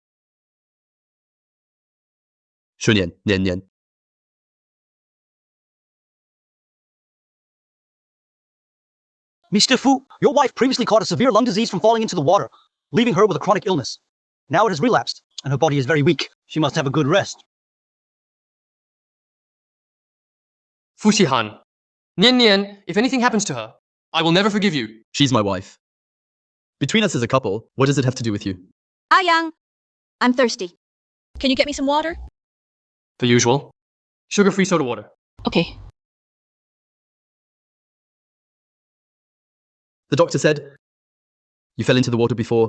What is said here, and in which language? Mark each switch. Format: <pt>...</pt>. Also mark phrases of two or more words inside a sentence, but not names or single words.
<zh>去年，年年。</zh> <en>Mr. Fu, your wife previously caught a severe lung disease from falling into the water, leaving her with a chronic illness. Now it has relapsed, and her body is very weak. She must have a good rest. Fuxihan. Nian Nian, if anything happens to her, I will never forgive you. She's my wife. Between us as a couple, what does it have to do with you? Ayang. I'm thirsty. Can you get me some water? The usual. Sugar-free soda water. Okay. The doctor said, you fell into the water before.</en>